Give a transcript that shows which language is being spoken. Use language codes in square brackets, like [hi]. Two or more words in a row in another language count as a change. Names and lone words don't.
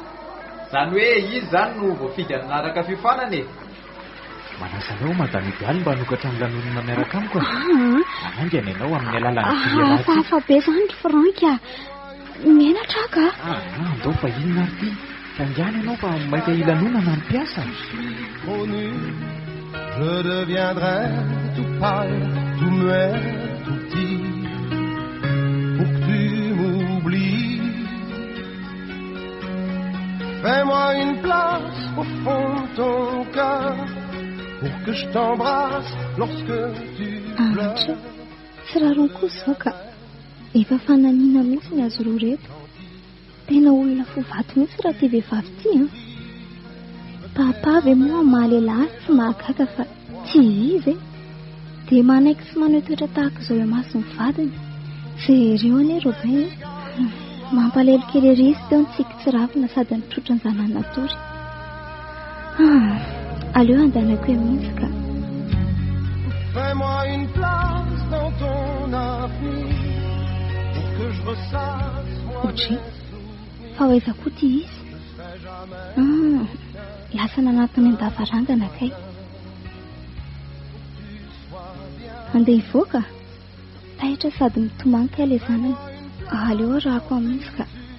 [mg] Zany hoe izy zany no voafidy anaraka fiofanana e. Manasa anao madama idealy mba hanokatra ny lanonana miaraka amiko. Anangana ianao amin'ny alalan'ny fieraty. Hafa be zany ry Franka. Menatra ka. Andao fa inona ary ty. Tangana ianao fa maika ilanonana ny mpiasa. [fr] Je deviendrai tout pâle, tout muet, tout petit, pour que tu m'oublies. Fais-moi une place au fond de ton cœur, pour que je t'embrasse lorsque tu pleures. [mg] Sirarong kosa ka. Efa fananina mihitsy ny azo roa reto. Tena olona fovato mihitsy raha ty vehivavy ty a. Papa ve moa mahalehilahy tsy mahagaga fa tsy izy e. Dia manaiky sy manao toetra tahaka izao masony vadiny. Jereo anie Robin. Mampalahelo kely ery izy teo ny tsiky tsy ravina sady nitrotra ny zanany natory. Aleo andehanako mihitsy ka. [fr] Fais-moi une place dans ton avenir pour que je ressasse moi. [mg] Fa hoaiza koa ty izy. Lasa nanatiny an-davarangana kay. Andeha hivoaka. Tahitra sady mitomany kay ilay zanany. Aleo rahako amin'izy ka.